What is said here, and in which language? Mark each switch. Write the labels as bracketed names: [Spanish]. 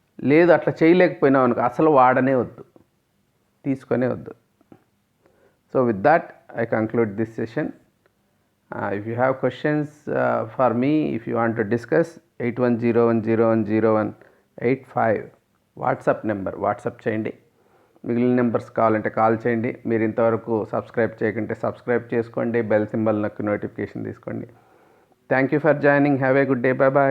[Telugu] లేదు అట్లా చేయలేకపోయినావు అనుకో, అసలు వాడనే వద్దు, తీసుకొనే వద్దు. [English] So with that I conclude this session. If you have questions for me, if you want to discuss, 8101010185 [Telugu] WhatsApp number, WhatsApp చేయండి. మిగిలిన నెంబర్స్ కావాలంటే కాల్ చేయండి. మీరు ఇంతవరకు సబ్స్క్రైబ్ చేయకుంటే సబ్స్క్రైబ్ చేసుకోండి, బెల్ సింబల్ నొక్కి నోటిఫికేషన్ తీసుకోండి. [English] Thank you for joining. Have a good day. Bye bye.